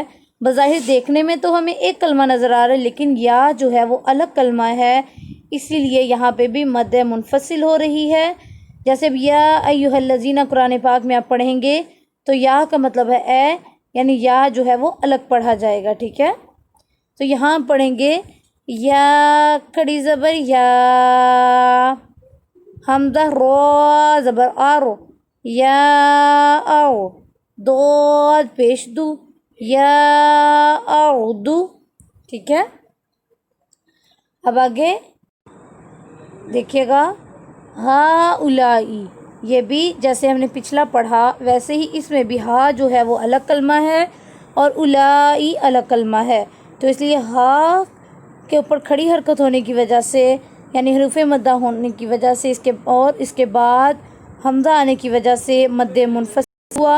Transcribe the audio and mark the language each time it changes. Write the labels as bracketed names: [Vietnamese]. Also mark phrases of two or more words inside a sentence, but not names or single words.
[Urdu] بظاہر دیکھنے میں تو ہمیں ایک کلمہ نظر آ رہا ہے، لیکن یا جو ہے وہ الگ کلمہ ہے، اسی لیے یہاں پہ بھی مد منفصل ہو رہی ہے. جیسے اب [Arabic] یا ایھا الذین [Urdu] قرآن پاک میں آپ پڑھیں گے تو یا کا مطلب ہے اے، یعنی یا جو ہے وہ الگ پڑھا جائے گا. ٹھیک ہے، تو یہاں پڑھیں گے یا کھڑی زبر یا، حمزہ رو زبر آرو، یا آو، دود پیش دو، یا اعودو. ٹھیک ہے، اب آگے دیکھیے گا ہا اولائی، یہ بھی جیسے ہم نے پچھلا پڑھا ویسے ہی اس میں بھی ہا جو ہے وہ الگ کلمہ ہے اور اولائی الگ کلمہ ہے. تو اس لیے ہا کے اوپر کھڑی حرکت ہونے کی وجہ سے، یعنی حروف مدہ ہونے کی وجہ سے اس کے بعد حمزہ آنے کی وجہ سے مد منفصل ہوا.